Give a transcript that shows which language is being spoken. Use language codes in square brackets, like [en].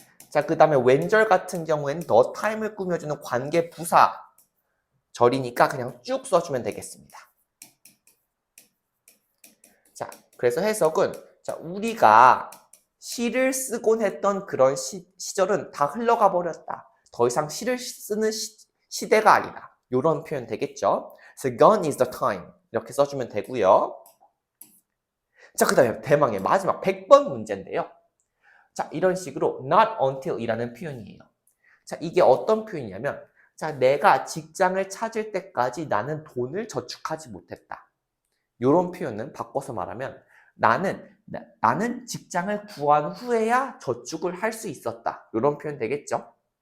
[ko] 자, 그 다음에 왼절 같은 경우에는 the time을 꾸며주는 관계 부사 절이니까 그냥 쭉 써주면 되겠습니다. 자, 그래서 해석은 자, 우리가 시를 쓰곤 했던 그런 시절은 다 흘러가 버렸다. 더 이상 시를 쓰는 시대가 아니다. 이런 표현 되겠죠. [en] So gone is the time [ko] 이렇게 써주면 되고요. 자, 그 다음에 대망의 마지막 100번 문제인데요. 자, 이런 식으로 not until 이라는 표현이에요. 자, 이게 어떤 표현이냐면 자, 내가 직장을 찾을 때까지 나는 돈을 저축하지 못했다. 이런 표현은 바꿔서 말하면 나는 직장을 구한 후에야 저축을 할 수 있었다. 이런 표현 되겠죠?